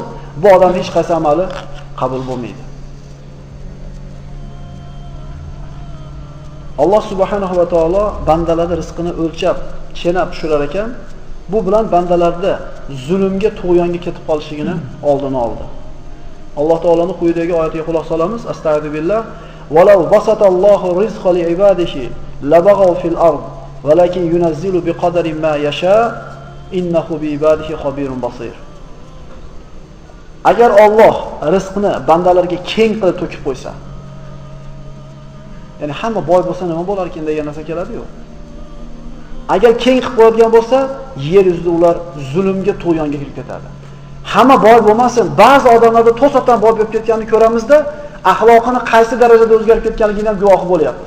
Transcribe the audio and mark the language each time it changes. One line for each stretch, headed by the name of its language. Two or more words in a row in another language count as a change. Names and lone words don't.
Uzbek: Bu odam hech qaysi amali qabul bo'lmaydi. Alloh
Arabic: سبحانه وتعالى
Uzbek: bandalarning rizqini o'lchab, chenab tushirar ekan. Bu bilan bandalarda zulmga, tug'yonga ketib qolishligini oldini oldi. Alloh taolaning quyidagi oyatiga quloq solamiz. Astagfirullah.
Arabic: ولو بسط الله الرزق لعباده لبغوا في الأرض ولكن ينزل بقدر ما يشاء إنه بعباده خبير بصير.
Uzbek: Agar Alloh rizqni bandalarga keng qilib to'kib qo'ysa, ya'ni hamma boy bo'lsa nima bo'lar ekan degan narsa keladi-yu. Agar keng qilib qo'yadigan bo'lsa, yer yuzida ular zulmga, tug'yonga kirib ketadi. Hamma boy bo'lmasin, ba'zi odamlarda to'satdan boy bo'lib ketganini ko'ramizda, axloqini qaysi darajada o'zgarib ketganligidan guvohi bo'lyapmiz.